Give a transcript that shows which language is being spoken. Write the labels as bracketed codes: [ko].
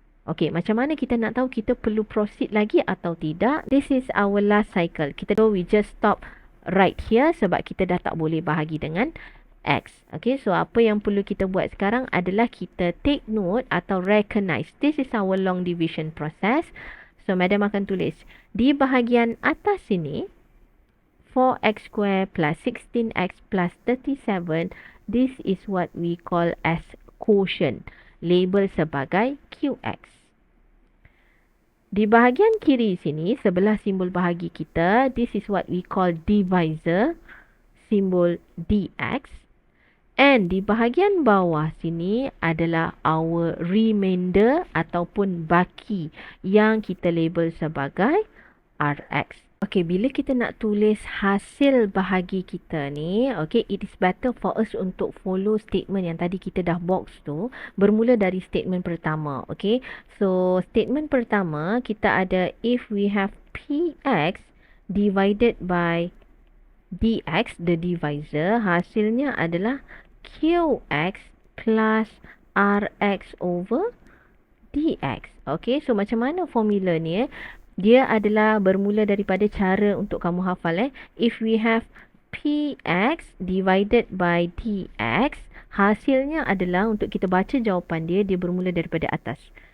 [ms] Okay, macam mana kita nak tahu kita perlu proceed lagi atau tidak? [en] This is our last cycle. We just stop right here [ms] sebab kita dah tak boleh bahagi dengan x. [en] Okay, so [ms] apa yang perlu kita buat sekarang adalah kita [en] take note [ms] atau recognize. [en] This is our long division process. [ms] So, madam akan tulis di bahagian atas sini 4x square plus 16x plus 37. [en] This is what we call as quotient, [ms] label sebagai [en] QX. [ms] Di bahagian kiri sini, sebelah simbol bahagi kita, [en] this is what we call divisor, [ms] simbol DX. [en] And [ms] di bahagian bawah sini adalah [en] our remainder [ms] ataupun baki yang kita label sebagai RX. Okay, bila kita nak tulis hasil bahagi kita ni, okay, [en] it is better for us [ms] untuk follow statement yang tadi kita dah box tu, bermula dari statement pertama, okay. [en] So, statement [ms] pertama, kita ada [en] if we have PX divided by [ms] dx, [en] the divisor, [ms] hasilnya adalah qx plus rx over dx. Okay, so macam mana formula ni? Dia adalah bermula daripada cara untuk kamu hafal. [en] If we have px divided by dx, [ms] hasilnya adalah untuk kita baca jawapan dia, dia bermula daripada atas.